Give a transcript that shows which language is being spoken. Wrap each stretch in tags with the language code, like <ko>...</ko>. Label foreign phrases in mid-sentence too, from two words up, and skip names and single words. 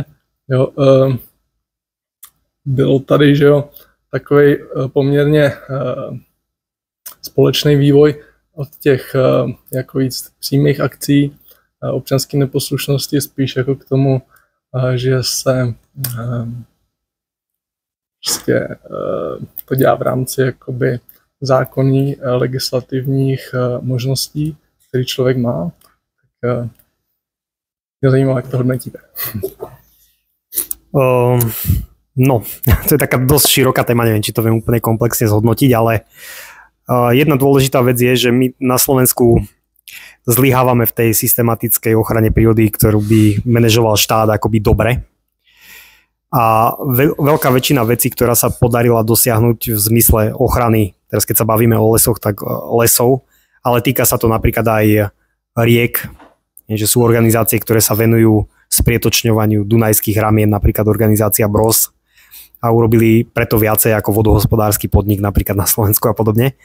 <cs>Jo, byl tady, že jo, takový poměrně společný vývoj od těch jako víc přímých akcí občanské neposlušnosti spíš jako k tomu, že se prostě to dělá v rámci jakoby zákonní legislativních možností, který člověk má. Tak mě zajímá, jak to hodnotíte. No,</cs> <sk>to je taká dosť široká téma, neviem, či to viem úplne komplexne zhodnotiť, ale jedna dôležitá vec je, že my na Slovensku zlyhávame v tej systematickej ochrane prírody, ktorú by manažoval štát akoby dobre. A veľká väčšina vecí, ktorá sa podarila dosiahnuť v zmysle ochrany, teraz keď sa bavíme o lesoch, tak lesov, ale týka sa to napríklad aj riek, že sú organizácie, ktoré sa venujú sprietočňovaniu dunajských ramien, napríklad organizácia BROS, a urobili preto viacej ako vodohospodársky podnik napríklad na Slovensku a podobne.</sk>